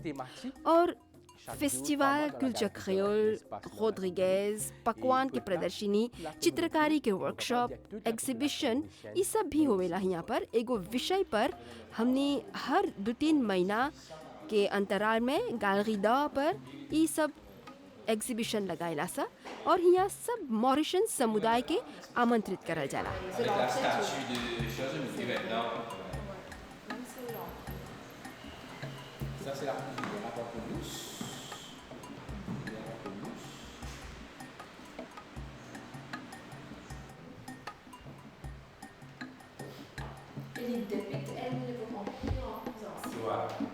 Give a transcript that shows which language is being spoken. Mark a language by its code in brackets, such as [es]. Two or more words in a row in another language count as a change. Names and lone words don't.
[bho] और फेस्टिवल कल्चर क्रियोल, रोड्रिगेज, पकवान के प्रदर्शनी, चित्रकारी के वर्कशॉप, एग्जीबिशन, ये सब भी होवेला यहाँ पर। एगो विषय पर हमने हर 2-3 महीना के अंतराल में गैलरी दा पर ये सब एग्जीबिशन लगाइला सा और यहाँ सब मॉरिशन समुदाय के आमंत्रित करल जाला। [fr] Ça, c'est la cuisine de la pamplemousse. Voilà.